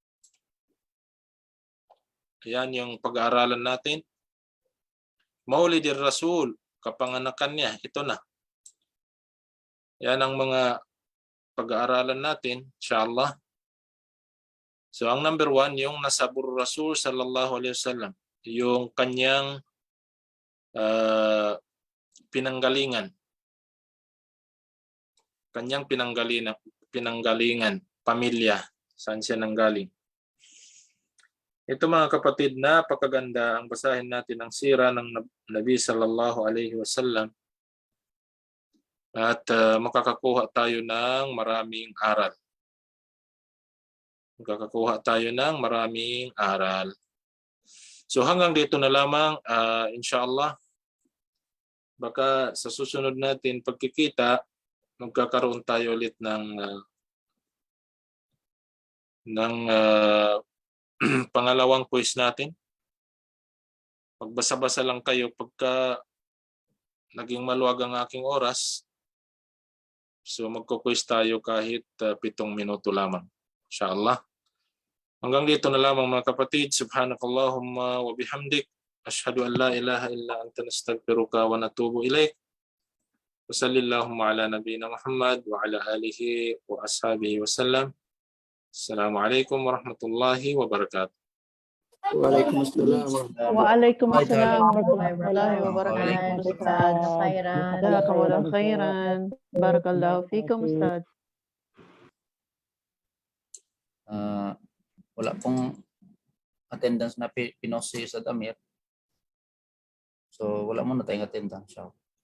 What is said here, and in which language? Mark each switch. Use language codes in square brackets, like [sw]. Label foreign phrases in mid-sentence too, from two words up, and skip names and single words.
[tl] Yan yung pag-aaralan natin. [ar] مولد الرسول, [tl] kapanganakan niya, ito na. Yan ang mga pag-aaralan natin, inshallah. So ang number 1, yung [ar] نسب الرسول صلى الله عليه وسلم, [tl] yung kanyang pinanggalingan. Kanyang pinanggalingan, pamilya, saan siya nanggaling. Ito mga kapatid, napakaganda ang basahin natin ang sira ng Nabi [ar] صلى الله عليه وسلم. [tl] At makakakuha tayo ng maraming aral. Makakakuha tayo ng maraming aral. So hanggang dito na lamang, inshallah. Baka sa susunod natin pagkikita, magkakaroon tayo ulit ng pangalawang quiz natin. Magbasa-basa lang kayo pagka naging maluwag ang aking oras. So magko-quiz tayo kahit 7 minuto lamang. Inshallah. Hanggang dito na lamang mga kapatid. [ar] سبحانك اللهم وبحمدك. أشهد أن لا إله إلا أنت نستغفرك ونتوب إليك. وصلى الله على نبينا محمد وعلى آله وأصحابه وسلم. السلام عليكم ورحمة الله وبركاته. Waalaikumsalam. وعليكم السلام ورحمة الله وبركاته. Ustaz. Khairan. جزاك الله خيرا. بارك الله فيكم، أستاذ. [tl] Wala pong attendance na pinost si Ustad Amir. So wala muna tayong attendance.